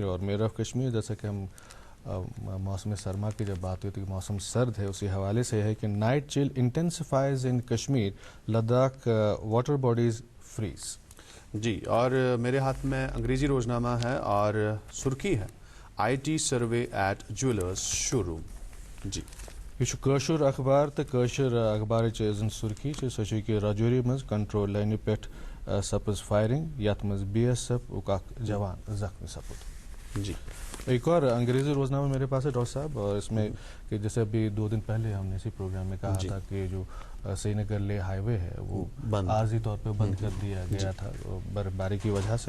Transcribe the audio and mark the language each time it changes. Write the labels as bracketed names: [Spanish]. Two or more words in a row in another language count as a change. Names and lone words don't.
[Urdu] اور مرر آف کشمیر، جیسے کہ ہم موسم سرما کی جب بات ہوئی تھی کہ موسم سرد ہے، اسی حوالے سے ہے کہ [English] Night chill intensifies in Kashmir, Ladakh water bodies freeze. [Urdu] جی، اور میرے ہاتھ میں انگریزی روزنامہ ہے اور سرخی ہے [English] IT survey at jewellers showroom. [Urdu] जी, [Kashmiri] یہ کٲشُر اخبار تو کٲشُر اخبار سُرخی سو کہ راجوری منٛز [English] control line [Kashmiri] پؠٹھ سپٕز فائرنگ، یتھ منٛز BSF جوان زخمی سپُد. [Urdu] जी, ایک اور انگریزی روزنامہ میرے پاس ہے ڈاکٹر صاحب، اور اس میں کہ جیسے ابھی 2 دن پہلے ہم نے اسی پروگرام میں کہا تھا کہ جو سرینگر لیہ ہائی وے ہے وہ عارضی طور پہ بند کر دیا گیا تھا برفباری کی وجہ سے.